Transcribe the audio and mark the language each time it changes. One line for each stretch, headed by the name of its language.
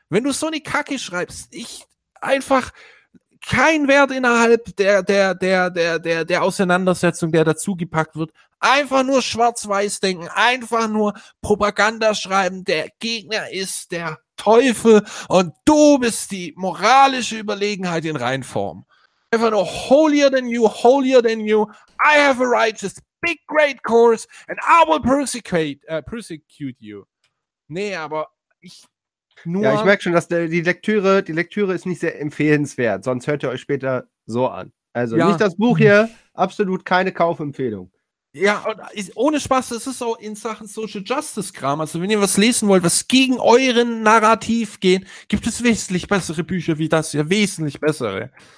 German: Wenn du so eine Kacke schreibst, ich einfach kein Wert innerhalb der Auseinandersetzung, der dazugepackt wird. Einfach nur schwarz-weiß denken, einfach nur Propaganda schreiben, der Gegner ist der Teufel und du bist die moralische Überlegenheit in Reinform.
English: Einfach nur holier than you, I have a righteous big great course and I will persecute you.
German: Nee, aber ich... Nur ja, ich merke schon, dass die Lektüre ist nicht sehr empfehlenswert, sonst hört ihr euch später so an. Also ja. Nicht das Buch hier, absolut keine Kaufempfehlung. Ja, ohne Spaß, das ist auch in Sachen Social Justice Kram. Also wenn ihr was lesen wollt, was gegen euren Narrativ geht, gibt es wesentlich bessere Bücher wie das hier, wesentlich bessere.